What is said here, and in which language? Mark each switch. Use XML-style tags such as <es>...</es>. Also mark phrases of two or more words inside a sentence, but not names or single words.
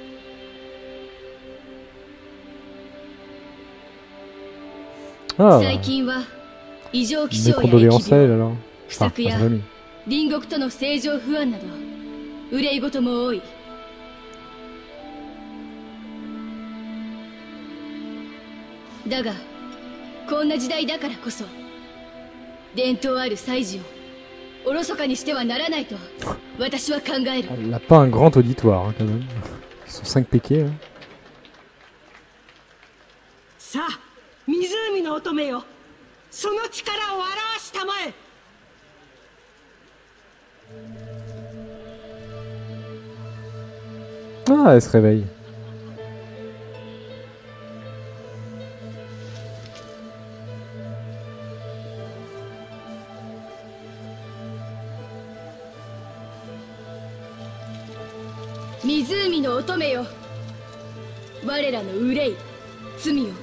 <ja>最近は異常気象や疫病、不作や隣国との政情不安など憂い事も多い。だがこんな時代だからこそ伝統ある祭事をおろそかにしてはならないと私は考える。</ja> <fr>Elle n'a pas un grand auditoire hein, quand même. Ils sont 5 piquets. Hein.</fr> <ja>さあ、湖の乙女よ、その力を表したまえ。</ja> <fr>Ah, elle se réveille.</fr> <ja>湖の乙女よ. 我らの憂い、罪よ.</ja>